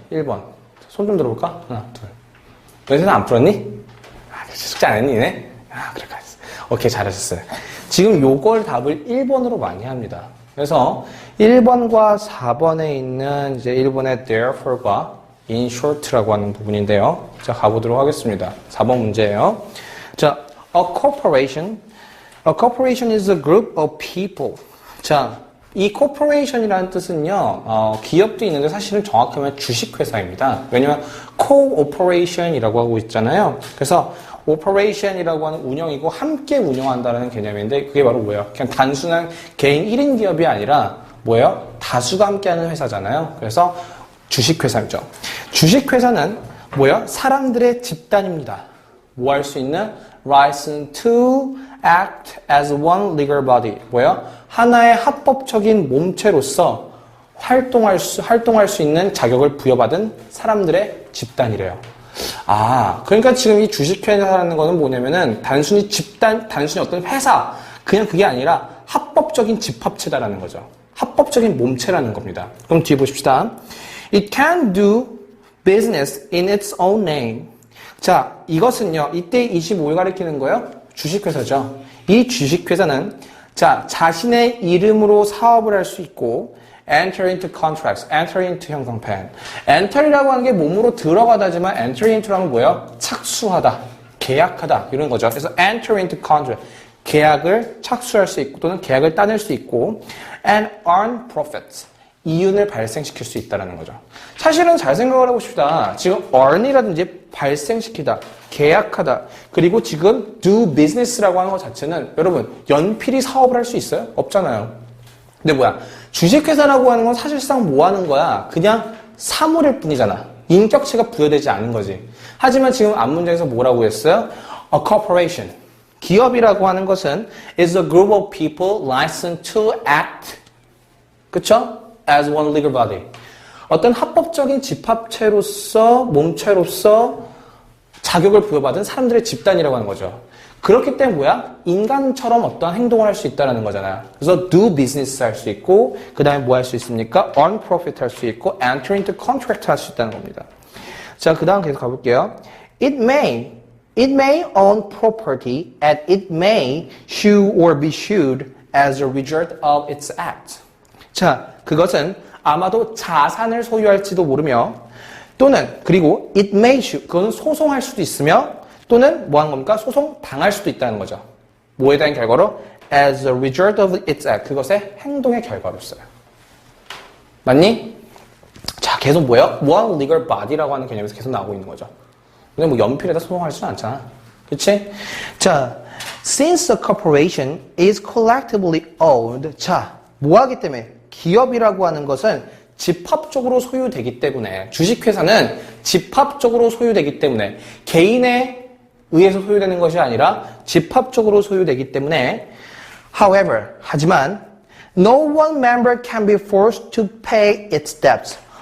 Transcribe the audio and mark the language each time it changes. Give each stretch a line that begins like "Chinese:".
Korean: 1번 손 좀 들어볼까? 하나, 둘. 너희는 안 풀었니? 숙제 안 했니? 네? 그래, 오케이, 잘하셨어요. 지금 요걸 답을 1번으로 많이 합니다. 그래서 1번과 4번에 있는 이제 1번의 therefore과 in short라고 하는 부분인데요. 자, 가보도록 하겠습니다. 4번 문제예요.
English: 자, a corporation is a group of people.
Korean: 자, 이 corporation이라는 뜻은요, 기업도 있는데 사실은 정확하면 주식회사입니다. 왜냐면 cooperation이라고 하고 있잖아요. 그래서 operation이라고 하는 운영이고 함께 운영한다는 개념인데 그게 바로 뭐예요? 그냥 단순한 개인 1인 기업이 아니라 뭐예요? 다수가 함께하는 회사잖아요. 그래서 주식회사죠. 주식회사는 뭐예요? 사람들의 집단입니다. 뭐 할 수 있는?
English: license to act as one legal body.
Korean: 뭐예요? 하나의 합법적인 몸체로서 활동할 수 있는 자격을 부여받은 사람들의 집단이래요. 아, 그러니까 지금 이 주식회사라는 거는 뭐냐면은 단순히 어떤 회사, 그냥 그게 아니라 합법적인 집합체다라는 거죠. 합법적인 몸체라는 겁니다. 그럼 뒤에 보십시다.
English: It can do business in its own name.
Korean: 자, 이것은요, 이때 25를 가리키는 거예요. 주식회사죠. 이 주식회사는 자, 자신의 이름으로 사업을 할 수 있고
English: enter into contracts, enter into
Korean: 형성판. enter이라고 하는 게 몸으로 들어가다지만 enter into라는 뭐예요? 착수하다, 계약하다 이런 거죠. 그래서 enter into contract, 계약을 착수할 수 있고 또는 계약을 따낼 수 있고
English: and earn profits,
Korean: 이윤을 발생시킬 수 있다는 거죠. 사실은 잘 생각을 해봅시다. 지금 earn이라든지 발생시키다, 계약하다, 그리고 지금 do business라고 하는 것 자체는 여러분 연필이 사업을 할 수 있어요? 없잖아요. 근데 뭐야? 주식회사라고 하는 건 사실상 뭐 하는 거야? 그냥 사물일 뿐이잖아. 인격체가 부여되지 않은 거지. 하지만 지금 앞문장에서 뭐라고 했어요?
English: A corporation.
Korean: 기업이라고 하는 것은
English: is a group of people licensed to act.
Korean: 그쵸?
English: As one legal body.
Korean: 어떤 합법적인 집합체로서, 몸체로서 자격을 부여받은 사람들의 집단이라고 하는 거죠. 그렇기 때문에 뭐야? 인간처럼 어떤 행동을 할 수 있다는 거잖아요. 그래서 do business 할 수 있고 그 다음에 뭐 할 수 있습니까?
English: earn profit
Korean: 할 수 있고
English: enter into contract
Korean: 할 수 있다는 겁니다. 자, 그 다음 계속 가볼게요.
English: It may own property and it may sue or be sued as a result of its act.
Korean: 자, 그것은 아마도 자산을 소유할지도 모르며 또는 그리고
English: it may sue,
Korean: 그거는 소송할 수도 있으며 또는 뭐 하는 겁니까? 소송 당할 수도 있다는 거죠. 뭐에 대한 결과로?
English: As a result of its act.
Korean: 그것의 행동의 결과로서요. 맞니? 자, 계속 뭐예요? one legal body라고 하는 개념에서 계속 나오고 있는 거죠. 근데 뭐 연필에다 소송할 수는 않잖아. 그치?
English: 자, since a corporation is collectively owned.
Korean: 자, 뭐 하기 때문에? 기업이라고 하는 것은 집합적으로 소유되기 때문에 주식회사는 집합적으로 소유되기 때문에 개인에 의해서 소유되는 것이 아니라 집합적으로 소유되기 때문에 however, 하지만
English: no one member can be forced to pay its debts.